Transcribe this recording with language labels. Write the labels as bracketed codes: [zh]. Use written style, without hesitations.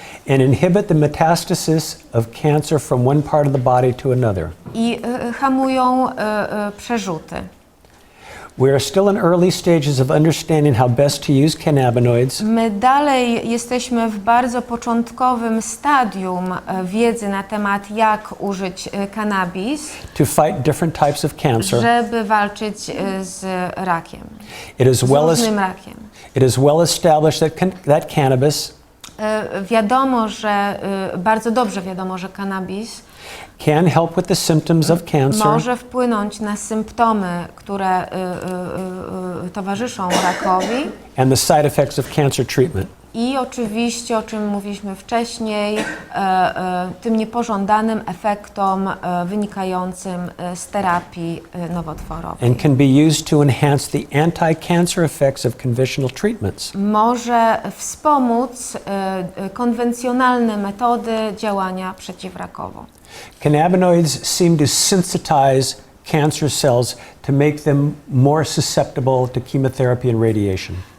[en] and inhibit the metastasis of cancer from one part of the body to another. [pl] i hamują przerzuty. [en] We are still in early stages of understanding how best to use cannabinoids [pl] My dalej jesteśmy w bardzo początkowym stadium wiedzy na temat, jak użyć cannabis, [en] to fight different types of cancer. [pl] żeby walczyć z rakiem, [en] It [pl] z różnym rakiem. [en] is well established that cannabis [pl] Wiadomo, że bardzo dobrze wiadomo, że cannabis [en] can help with the symptoms of cancer [pl] może wpłynąć na symptomy, które towarzyszą rakowi [en] and the side effects of cancer treatment. [pl] i oczywiście, o czym mówiliśmy wcześniej, tym niepożądanym efektom wynikającym z terapii nowotworowej. [en] And can be used to enhance the anti-cancer effects of conventional treatments. [pl] Może wspomóc konwencjonalne metody działania przeciwrakowo. [en] Cannabinoids seem to sensitize cancer cells to make them more susceptible to chemotherapy and radiation.